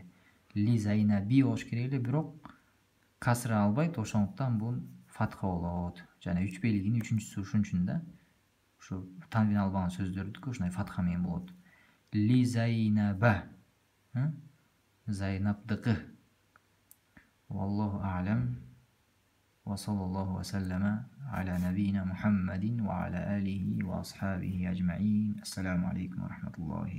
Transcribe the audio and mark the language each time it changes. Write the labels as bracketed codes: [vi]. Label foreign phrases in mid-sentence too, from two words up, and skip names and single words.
[ar] لزينب [ky] болуш керек эле, бирок касыра албайт, ошондуктан бул фатха болот. Жана 3 белгинин 3-чүсү ушун үчүн да. Ушу танвин албаган сөздөрдүкү ушундай фатха менен болот. [ar] لزينب. [ky] Зайнабдыкы. [ar] والله أعلم. وصلى الله وسلم على نبينا محمد وعلى آله وأصحابه أجمعين. السلام عليكم ورحمة الله.